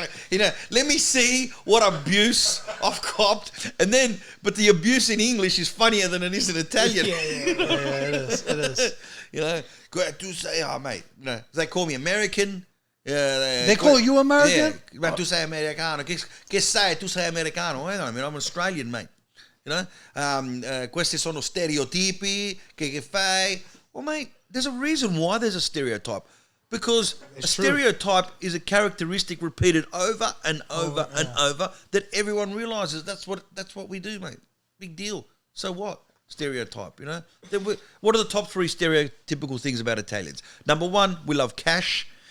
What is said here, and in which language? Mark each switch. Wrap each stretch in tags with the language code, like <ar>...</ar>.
<en>You know, let me see what abuse I've copped, and then, but the abuse in English is funnier than it is in Italian. Yeah, it is. It is. You know, tu sei, mate. You know, they call me American. They call you American?</en> <it>Yeah, ma tu sei americano. Che sai? Tu sei americano.</it> <en>Hang on a minute, I'm Australian, mate.</en> <it>You know, questi sono stereotipi. Che fai?</it> <en>Well, mate, there's a reason why there's a stereotype. Because a stereotype is a characteristic repeated over and over and over that everyone realizes that's what we do, mate. Big deal. So what? Stereotype, you know? What are the top 3 stereotypical things about Italians? Number 1, we love cash.</en>